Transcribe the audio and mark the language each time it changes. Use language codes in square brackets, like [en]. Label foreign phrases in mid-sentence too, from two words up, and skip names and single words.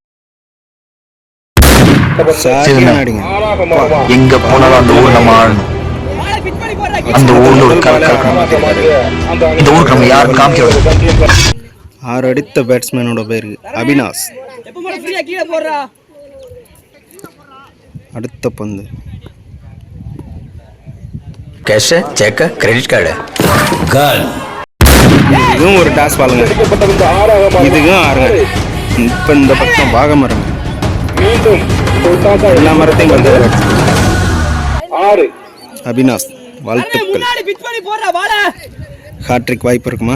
[ta] எங்க போனாலும் அந்த ஊர் நம்ம அந்த ஊர்ல ஒரு இந்த ஊருக்கு நம்ம யாரும் காமிக்க. 6 அடித்த பேட்ஸ்மேனோட பேரு அபினாஷ். அடுத்த பந்து [hi] कैश है चेक है [en] credit card [hi] है गन [ta] இதுவும் ஒரு டாஸ் பாலுங்க. அடிக்கப்பட்ட பந்து ஆறாக இதுக்கும் ஆறுங்க. இப்போ இந்த பக்கம் வாகை மரம் மீண்டும் தொட்டாக எல்லா மரத்தையும் வந்து 6. அபினாஷ் வாழ்த்துக்கள். ஹாட்ரிக் வாய்ப்பு இருக்குமா?